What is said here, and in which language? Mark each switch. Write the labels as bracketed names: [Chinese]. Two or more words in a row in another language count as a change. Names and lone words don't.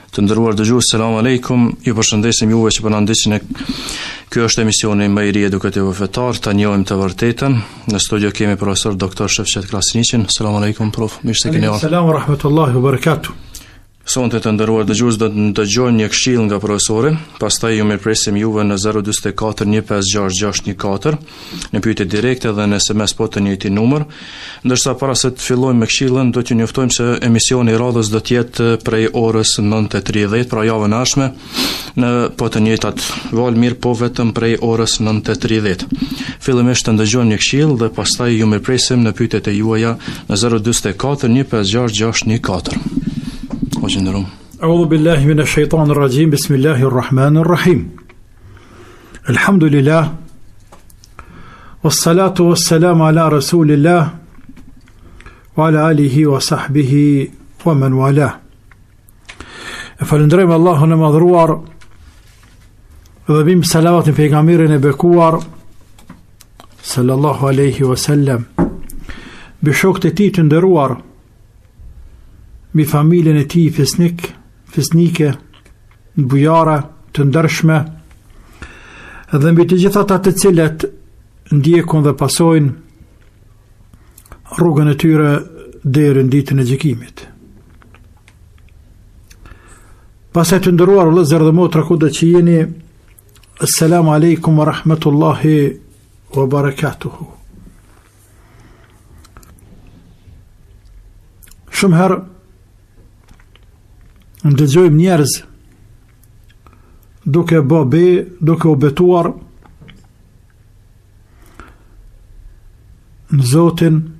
[Albanian] Të nderuar dëgjues, [Arabic] السلام عليكم. [Albanian] Ju përshëndesim juve që po na ndiqni. Ky është emisioni më i ri edukativ fetar, ta njohim të vërtetën. Në studio kemi profesor doktor Shefqet Krasniqin. [Arabic] السلام عليكم [Albanian] prof. Mirë se keni ardhur. [Arabic] سلام ورحمة الله وبركاته. [Albanian] Sonte të nderuar dëgjues, do të dëgjojmë një këshill nga profesori, pastaj ju mirpresim juve në 044 156 614 në pyetje direkte dhe në SMS po të njëjtin numër. Ndërsa para se të fillojmë me këshillën, do t'ju njoftojmë se emisioni i radhës do të jetë prej orës 9:30, pra javën e ardhshme, në po të njëjtat valë mirë, po vetëm prej orës 9:30. Fillimisht të ndëgjojmë një këshill dhe pastaj ju mirpresim në pyetjet e juaja në 044 156 614. [Arabic] أعوذ بالله من الشيطان الرجيم بسم الله الرحمن الرحيم الحمد لله والصلاة والسلام على رسول الله وعلى آله وصحبه ومن والاه. [Albanian] Falënderojmë Allahun e madhruar dhe bim salavatin pejgamberin e bekuar [Arabic] صلى الله عليه وسلم, [Albanian] bi shokët e tij të nderuar, mi familjen e tij fisnike, bujare të ndershme, dhe mbi të gjithat atë të cilët ndjekun dhe pasojnë rrugën e tyre deri në ditën e gjykimit. Pastaj të nderuar vëllezër dhe motra, kudo që jeni, [Arabic] السلام عليكم ورحمة الله وبركاته. [Albanian] Shumë herë ndëgjojmë njerëz duke duke u betuar në Zotin,